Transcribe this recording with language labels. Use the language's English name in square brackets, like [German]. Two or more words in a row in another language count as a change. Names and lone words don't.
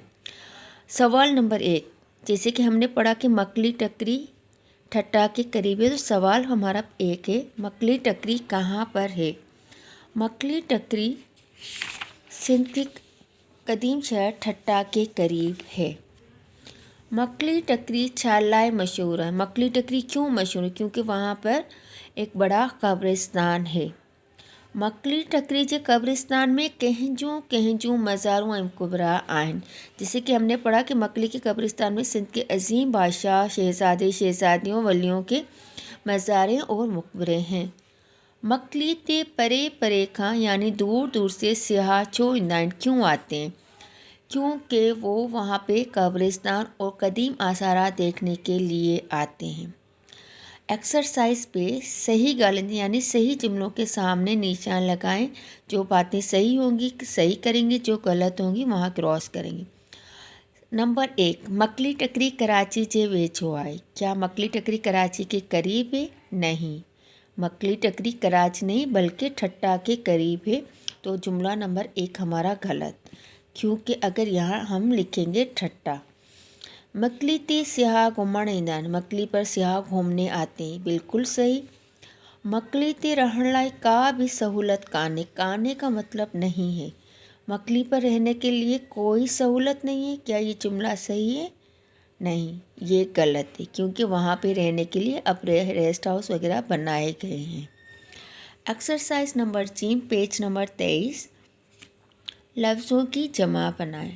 [Urdu] سوال نمبر 1، جیسے کہ ہم نے پڑھا کہ مکلی ٹکری ٹھٹہ کے قریب ہے، تو سوال ہمارا 1 ہے، مکلی ٹکری کہاں پر ہے? مکلی ٹکری سندھ کے قدیم شہر ٹھٹہ کے قریب ہے. [Sindhi] मकली टकरी छा लाइ मशहूर है? [Urdu] مکلی ٹکری کیوں مشہور ہے؟ کیونکہ وہاں پر ایک بڑا قبرستان ہے. [Sindhi] मकली टकरी जे कब्रिस्तान में कंहिंजूं मज़ारूं ऐं मकबरा आहिनि। [Urdu] جیسے کہ ہم نے پڑھا کہ مکلی کے قبرستان میں سندھ کے عظیم بادشاہ، شہزادے، شہزادیوں، ولیوں کے مزاریں اور مقبرے ہیں. [Sindhi] मकली ते परे परे खां [Urdu] یعنی دور دور سے [Sindhi] सियाह छो ईंदा आहिनि? [Urdu] کیوں آتے ہیں? کیونکہ وہ وہاں پہ قبرستان اور قدیم آثارات دیکھنے کے لیے آتے ہیں. ایکسرسائز پہ [Sindhi] सही गालिंद [Urdu] یعنی صحیح جملوں کے سامنے نشان لگائیں. جو باتیں صحیح ہوں گی صحیح کریں گے، جو غلط ہوں گی وہاں کراس کریں گے. نمبر 1, [Sindhi] मकली टकरी कराची जे वेझो आहे। [Urdu] کیا مکلی ٹکری کراچی کے قریب ہے? نہیں. مکلی ٹکری کراچ نہیں بلکہ ٹھٹہ کے قریب ہے، تو جملہ نمبر 1 ہمارا غلط، کیونکہ اگر یہاں ہم لکھیں گے ٹھٹہ. [Sindhi] मकली ते सियाह घुमण ईंदा आहिनि, [Urdu] مکلی پر سیاح گھومنے آتے ہیں، بالکل صحیح. [Sindhi] मकली ते रहण लाइ का भी सहूलत कान्हे, [Urdu] کانہے کا مطلب نہیں ہے، مکلی پر رہنے کے لیے کوئی سہولت نہیں ہے. کیا یہ جملہ صحیح ہے? نہیں، یہ غلط ہے، کیونکہ وہاں پہ رہنے کے لیے اب [English] rest house [Urdu] وغیرہ بنائے گئے ہیں. [English] exercise number 3 page number 23, [Urdu] لفظوں کی جمع بنائیں.